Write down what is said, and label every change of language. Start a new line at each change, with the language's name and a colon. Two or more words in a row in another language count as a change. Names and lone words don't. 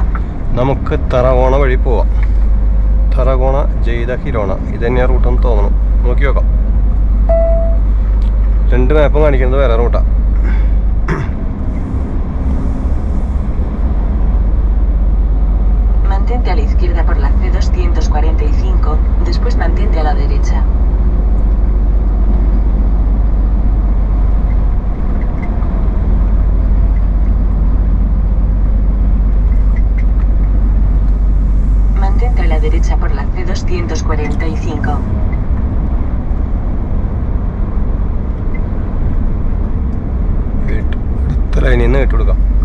Malayalam: നമുക്ക് തറകോണ വഴി പോവാം. തറകോണ ജെയ്ത ഹിരോണ ഇത് തന്നെയാണ് റൂട്ടെന്ന് തോന്നണം. നോക്കി നോക്കാം. 2 മാപ്പും കാണിക്കുന്നത് വേറെ റൂട്ടാണ്.
Spanish: Mantente a la izquierda por la C245, después mantente a la derecha. Mantente a la derecha por la C245.
Malayalam: അടുത്ത ലൈനിൽ നിന്ന് ഇട്ട് കൊടുക്കാം.